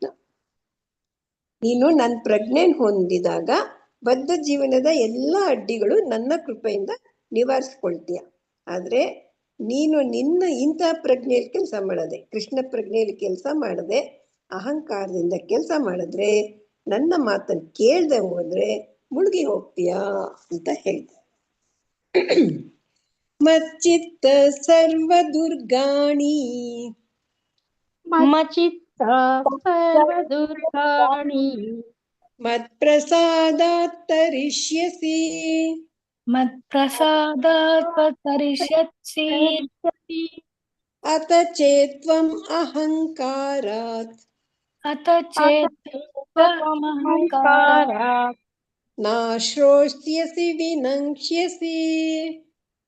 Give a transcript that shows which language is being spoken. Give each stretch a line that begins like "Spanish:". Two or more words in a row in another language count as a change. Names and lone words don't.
Kannada: ನೀನು ನನ್ನ ಪ್ರಜ್ಞೆ ಹೊಂದಿದಾಗ ಬದ್ಧ ಜೀವನದ ಎಲ್ಲ ಅಡ್ಡಿಗಳು ನನ್ನ ಕೃಪೆಯಿಂದ ನಿವಾರಿಸ್ಕೊಳ್ತೀಯ. ಆದ್ರೆ ನೀನು ನಿನ್ನ ಇಂತಹ ಪ್ರಜ್ಞೆಯಲ್ಲಿ ಕೆಲಸ ಮಾಡದೆ, ಕೃಷ್ಣ ಪ್ರಜ್ಞೆಯಲ್ಲಿ ಕೆಲಸ ಮಾಡದೆ ಅಹಂಕಾರದಿಂದ ಕೆಲಸ ಮಾಡಿದ್ರೆ, ನನ್ನ ಮಾತನ್ನು ಕೇಳದೆ ಹೋದ್ರೆ ಮುಳುಗಿ ಹೋಗ್ತೀಯಾ ಅಂತ ಹೇಳ್ತಾರೆ.
Sanskrit: ಮಚ್ಚಿತ್ತ ಸರ್ವದುರ್ಗಾಣಿ ಮತ್ಪ್ರಸಾದಾತ್ ತರಿಷ್ಯಸಿ ಅತ ಚೇತ್ವಂ ಅಹಂಕಾರಾತ್ ನಾಶ್ರೋಷ್ಯಸಿ ವಿನಂಕ್ಷ್ಯಸಿ.